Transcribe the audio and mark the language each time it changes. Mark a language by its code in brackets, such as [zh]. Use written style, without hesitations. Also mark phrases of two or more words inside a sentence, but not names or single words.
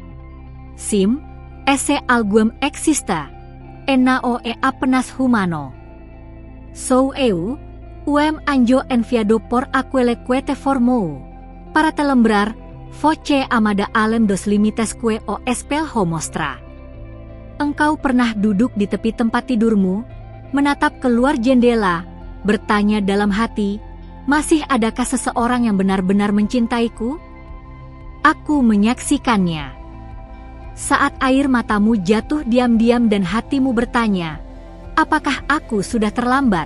[pt] Sim, esse algum existe, e não é apenas humano. Sou eu, anjo enviado por aquele que te formou, para te lembrar, voce amada além dos limites que o espelho mostra. [id] Engkau pernah duduk di tepi tempat tidurmu, menatap keluar jendela, bertanya dalam hati, masih adakah seseorang yang benar-benar mencintaiku? Aku menyaksikannya. Saat air matamu jatuh diam-diam dan hatimu bertanya, apakah aku sudah terlambat?